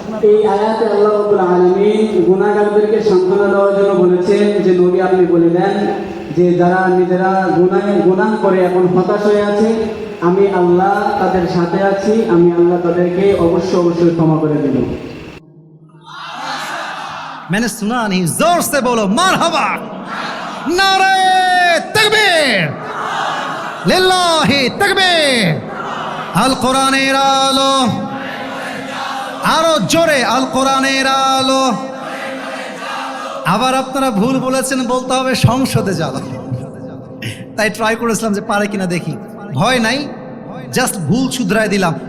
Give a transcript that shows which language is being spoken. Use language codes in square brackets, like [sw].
[bn] এই আয়াতে আল্লাহ রাব্বুল আলামিন গুনাহগারদেরকে সান্ত্বনা দেওয়ার জন্য বলেছেন যে, নবী আপনি বলে দেন যে যারা নিজেরা গুনাহ করে এখন হতাশ হয়ে আছে, আমি আল্লাহ তাদের সাথে আছি, আমি আল্লাহ তাদেরকে অবশ্যই ক্ষমা করে দেব। [hi] मैंने सुना नहीं, जोर से बोलो मरहबा, नारे तकबीर, लिल्लाहि तकबीर। [bn] আল কোরআনের আলো, আরো জোরে আল কোরআনের আলো। আবার আপনারা ভুল বলেছেন, বলতে হবে সংসদে যাওয়া। তাই ট্রাই করেছিলাম যে পারে কিনা দেখি, ভয় নাই, জাস্ট ভুল শুধরাই দিলাম।